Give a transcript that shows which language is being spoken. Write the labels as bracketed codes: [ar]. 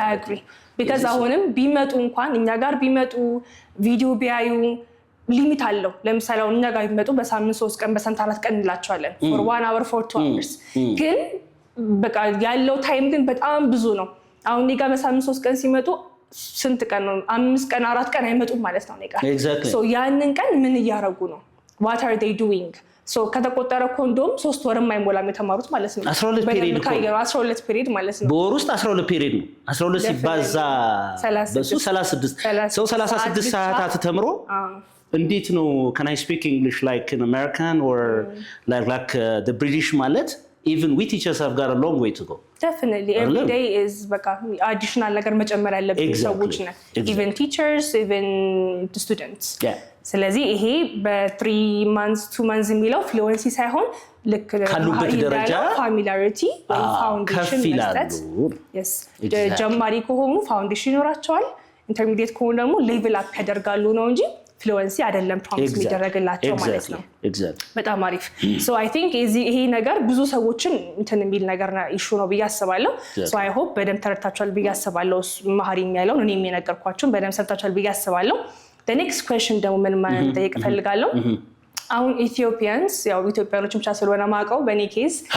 [am] አግሪ because አሁንም ቢመጡ እንኳን እኛ ጋር ቢመጡ ቪዲዮ ቢያዩ ሊሚት አለው ለምሳሌ አሁን እኛ ጋር ቢመጡ በሳምንት 3 ቀን በሳምንት 4 ቀን እንላቸዋለን [en] for 1 hour for 2 hours [am] ግን በቃ ያለው ታይም ግን በጣም ብዙ ነው አሁን እኔ ጋር በሳምንት 3 ቀን ሲመጡ ስንት ቀን ነው 5 ቀን 4 ቀን አይመጡም ማለት ነው እኔ ጋር so ያንን ቀን ምን እያረጉ ነው [en] what are they doing [am] so ከተቆጠረ ኮንዶም 3 ወርም አይሞላም የተማሩት ማለት ነው 12 ፔሪድ ነው 12 ፔሪድ ማለት ነው በወር ውስጥ 12 ፔሪድ ነው 12 ሲባዛ በሱ 36 ሰው 36 ሰዓታት ተምሮ እንዴት ነው [en] can I speak English like an American or like the British ማለት even we teachers have got a long way to go definitely every day is [am] በቃ additional ነገር መጨመር ያለብን ሰዎች ነን [en] even teachers even the students [am] ስለዚህ ይሄ በ3 months 2 months የሚለው fluency ሳይሆን ልክ ካሉበት ደረጃ [en] familiarity or foundation [am] መስጠት yes ጀማሪ ከሆኑ ፋውንዴሽን ይኖራቸዋል ኢንተርሚዲየት ከሆኑ ደግሞ ሌቭል አፕ ያደርጋሉ ነው እንጂ fluency አይደለም ፕሮሚስ የሚደረግላቸው ማለት ነው በጣም አሪፍ so I think ይሄ ነገር ብዙ ሰዎችን እንትን የሚል ነገር ኢሹ ነው ብዬ አስባለሁ so I hope በደንብ ተረድታችኋል ብዬ አስባለሁ ማህሪ የሚያለው እኔ የሚነገርኳችሁ በደንብ ሰምታችኋል ብዬ አስባለሁ [en] the next question [am] ደግሞ ምን ማለት ጠይቅ ፈልጋለሁ አሁን ኢትዮጵያንስ ያው ኢትዮጵያኖች ብቻ ስለሆነ ማቀው በኔ ኬዝ